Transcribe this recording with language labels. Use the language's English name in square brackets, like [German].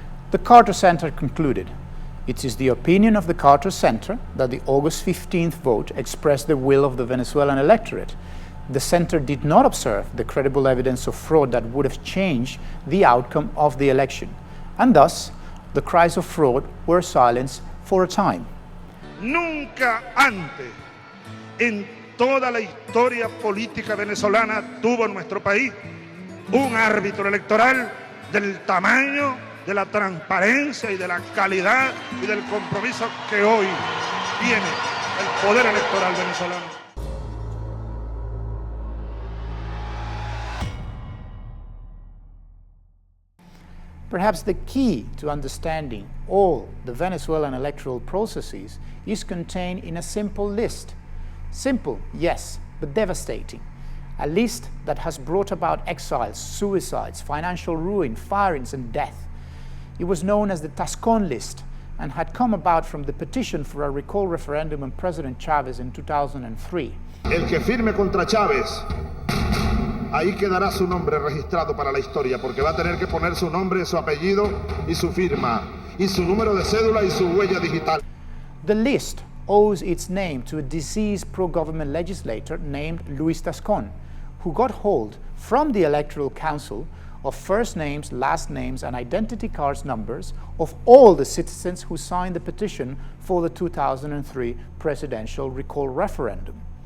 [English] The Carter Center concluded, "It is the opinion of the Carter Center that the August 15th vote expressed the will of the Venezuelan electorate. The center did not observe the credible evidence of fraud that would have changed the outcome of the election, and thus the cries of fraud were silenced for a time." [Spanish] Nunca antes en toda la historia política venezolana tuvo nuestro país un árbitro electoral del tamaño, de la transparencia y de la calidad y del compromiso que hoy tiene el poder electoral venezolano. [English] Perhaps the key to understanding all the Venezuelan electoral processes is contained in a simple list. Simple, yes, but devastating. A list that has brought about exiles, suicides, financial ruin, firings, and death. It was known as the Tascón list and had come about from the petition for a recall referendum on President Chavez in 2003. [Spanish] El que firme contra Chávez, ahí quedará su nombre registrado para la historia, porque va a tener que poner su nombre, su apellido y su firma, y su número de cédula y su huella digital. [English] The list owes its name to a deceased pro-government legislator named Luis Tascón, who got hold from the Electoral Council of first names, last names, and identity cards numbers of all the citizens who signed the petition for the 2003 presidential recall referendum.